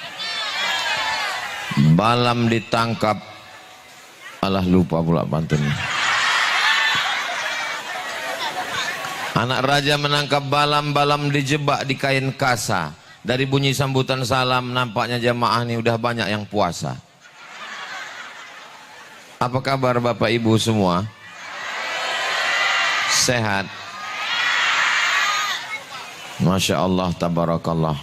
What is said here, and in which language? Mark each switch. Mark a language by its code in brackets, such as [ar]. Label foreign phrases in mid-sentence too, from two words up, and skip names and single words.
[id] Balam ditangkap. Alah lupa pula pantunnya. Anak raja menangkap Balam. Balam dijebak di kain kasa. Dari bunyi sambutan salam nampaknya jamaah ini udah banyak yang puasa. Apa kabar Bapak Ibu semua? Sehat? [ar] ما شاء الله، تبارك الله.